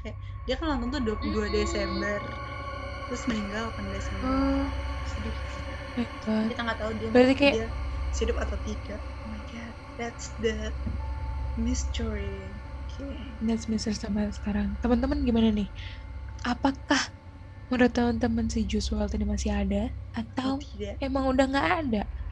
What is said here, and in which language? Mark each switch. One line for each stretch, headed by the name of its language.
Indonesian: Kayak dia kan ulang tahun tuh 22 Desember. Terus meninggal 8 Desember. Sedih. Kita nggak tahu dia hidup atau tidak.
English: Oh my god, that's the mystery. That's mystery
Indonesian: sampai sekarang. Teman-teman gimana nih? Apakah menurut teman-teman si Juice WRLD ini masih ada atau emang udah nggak ada?